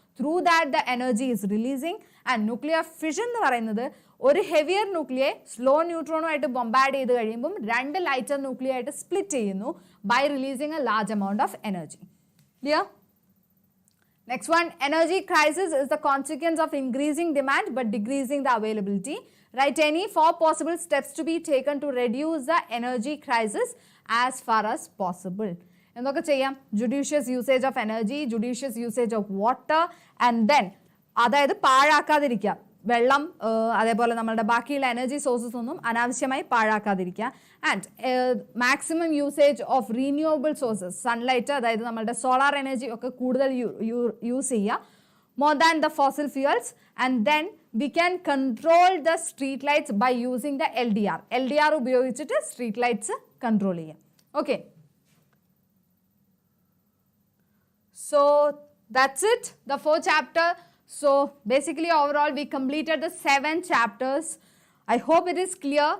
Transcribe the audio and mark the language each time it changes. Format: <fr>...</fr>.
<en>Through that the energy is releasing.</en> <ml>And nuclear fission എന്ന് പറയുന്നത് ഒരു ഹെവിയർ ന്യൂക്ലിയെ സ്ലോ ന്യൂട്രോണുമായിട്ട് ബൊംബാഡ് ചെയ്ത് കഴിയുമ്പം 2 ലൈറ്റർ ന്യൂക്ലിയ ആയിട്ട് സ്പ്ലിറ്റ് ചെയ്യുന്നു</ml> <en>By releasing a large amount of energy.</en> <ml>Clear?</ml> <en>Next one, energy crisis is the consequence of increasing demand but decreasing the availability. Write any 4 possible steps to be taken to reduce the energy crisis as far as possible.</en> <ml>എന്തൊക്കെ ചെയ്യാം?</ml> <en>judicious usage of energy, judicious usage of water, and then</en> <ml>അതായത് പാഴാക്കാതിരിക്കുക. വെള്ളം, അതേപോലെ നമ്മളുടെ ബാക്കിയുള്ള energy sources ഒന്നും അനാവശ്യമായി പാഴാക്കാതിരിക്കുക.</ml> <en>and maximum usage of renewable sources,</en> <ml>sunlight, അതായത് നമ്മളുടെ സോളാർ എനർജി ഒക്കെ കൂടുതൽ യൂസ് ചെയ്യുക,</ml> <en>More than the fossil fuels.</en> <ml>And then</ml> <en>we can control the street lights by using the LDR.</en> <ml>LDR ഉപയോഗിച്ചിട്ട് street lights control ചെയ്യാം. Okay.</ml> <en>So that's it, the 4th chapter. So basically overall we completed the 7 chapters. I hope it is clear.</en>